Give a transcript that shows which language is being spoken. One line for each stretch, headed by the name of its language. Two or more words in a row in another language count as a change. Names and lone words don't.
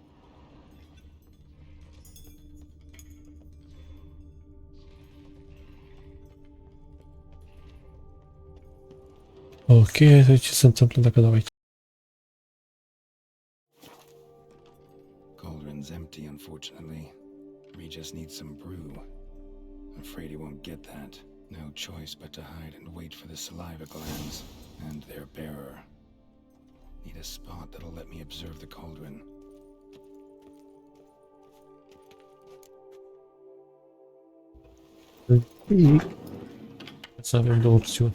Romanian: Ok, hai să vedem ce se întâmplă dacă dau aici.
English: Cauldron's empty, unfortunately. We just need some brew. Afraid he won't get that. No choice but to hide and wait for the saliva glands and their bearer. Need a spot that'll let me observe the cauldron.
Romanian: Să avem două opțiuni.